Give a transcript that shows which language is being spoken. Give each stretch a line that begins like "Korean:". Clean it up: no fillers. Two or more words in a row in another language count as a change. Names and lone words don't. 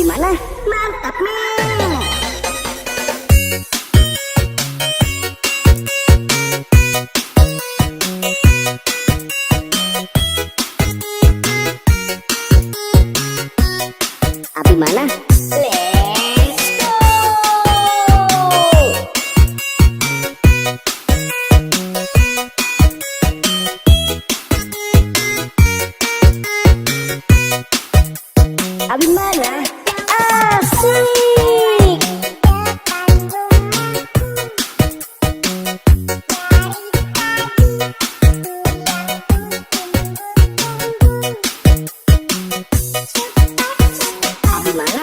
Indonesian: Abimana? Mantap Ming. Abimana?
English: Let's go.
Indonesian: Abimana? Asik. Abimana?